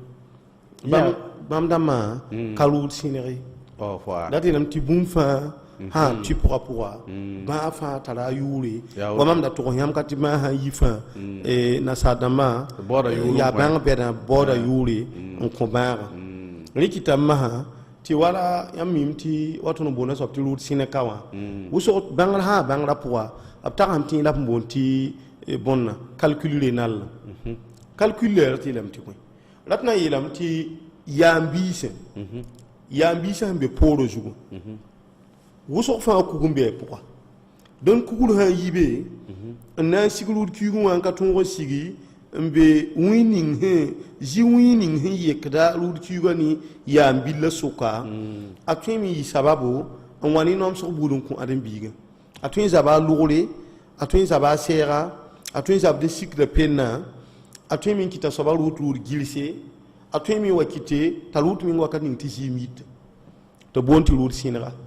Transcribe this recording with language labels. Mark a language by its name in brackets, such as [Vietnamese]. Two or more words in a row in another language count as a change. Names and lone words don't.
[Mossi] bãmb dãmbã ka rʋʋd sẽnege la tɩ yeelame tɩ bũmb fãa sãn tɩ pʋga bãa fãa tara a yʋʋre wa mam da tʋgs yãmb ka tɩ bãa sãn yi fãa nasaar dãmbã yaa bãng bɛdã baooda yʋʋre n kõ bãaga rɩkɩtame masã tɩ wala yãmb mim tɩ wa tõnd n boona soab tɩ rʋʋd sẽneka wã wʋsg bãngr sã bãngrã pʋga b tagsame tɩ yẽ la p n boond tɩ bõnna [French] calcul rénal calcul [Mossi] la tɩ yeelame tɩ bõe la tɩ na n yeelame tɩ yaam-biisã yaam-biisã sẽn be poorã zugu wʋsg fãa kug n be a pʋga dõn kugr sã n yibe n na n sig rʋʋd kiigẽ wã n ka tõog n sigi n be wĩ ning zĩ wĩ ning sẽn yekda rʋʋd kiigã ne yaam-billa soka a tõe me yɩ sababo n wa ne nomsg buud n kõ ãdem-biigã a tõe n zaba a lʋgre a tõe n zaba a sɛɛga a tõe n zab de sikda pennã a tõe me n kɩta soaba rʋʋd gilse a tõe me wa kɩte t'a rʋʋd meng wakat ning tɩ zɩɩm yit t'a boond tɩ rʋʋd sẽnega